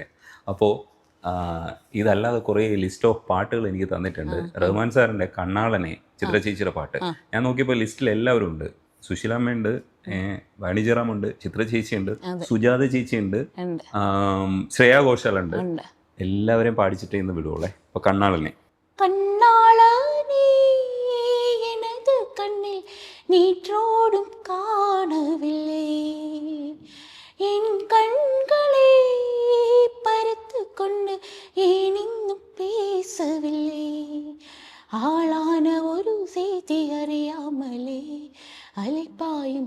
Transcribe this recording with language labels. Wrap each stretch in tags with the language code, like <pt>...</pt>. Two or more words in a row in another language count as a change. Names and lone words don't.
<ml>അപ്പോൾ ഇതല്ലാതെ കുറേ</ml> <en>list of</en> <ml>പാട്ടുകൾ എനിക്ക് തന്നിട്ടുണ്ട്. റഹ്മാൻ സാറിൻ്റെ കണ്ണാളനെ, ചിത്ര ചേച്ചിയുടെ പാട്ട് ഞാൻ നോക്കിയപ്പോൾ ലിസ്റ്റിൽ എല്ലാവരും ഉണ്ട്. സുശീലാമ്മയുണ്ട്, വാണിജ്യറാമുണ്ട്, ചിത്ര ചേച്ചിയുണ്ട്, സുജാത ചേച്ചിയുണ്ട്, ശ്രേയാ ഘോഷാലുണ്ട്. എല്ലാവരെയും പാടിച്ചിട്ടേ ഇന്ന് വിടുവോളെ. അപ്പോൾ കണ്ണാളനെ</ml> <ta>நீற்றோடும் காணவில்லை என் கண்களை பறித்து கொண்டு ஏன் இன்னும் பேசவில்லை ஆளான ஒரு செய்தி அறியாமலே அலைப்பாயும்</ta>